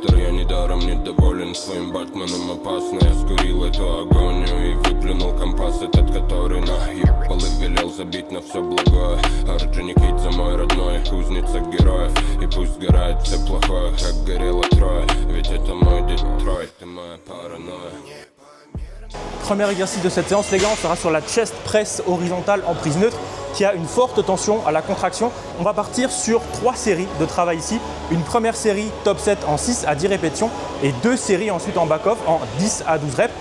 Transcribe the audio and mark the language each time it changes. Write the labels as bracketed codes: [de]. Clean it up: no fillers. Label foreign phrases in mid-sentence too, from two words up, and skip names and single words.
[ru] Я недаром недоволен своим Батманом, опасно. Я скурил эту агонию и выплюнул компас этот, который наебал и велел забить на все благое. Орджоникид за мой родной, кузница героев. И пусть сгорает все плохое, как горело Троя. Ведь это мой Детройт, ты моя паранойя. [fr] Premier exercice de cette séance, les gars, on sera sur la [en] chest press [fr] horizontale en prise neutre qui a une forte tension à la contraction. On va partir sur 3 séries de travail ici. Une première série [en] top set [fr] en 6 à 10 répétitions et 2 séries ensuite en back-off en 10 à 12 reps.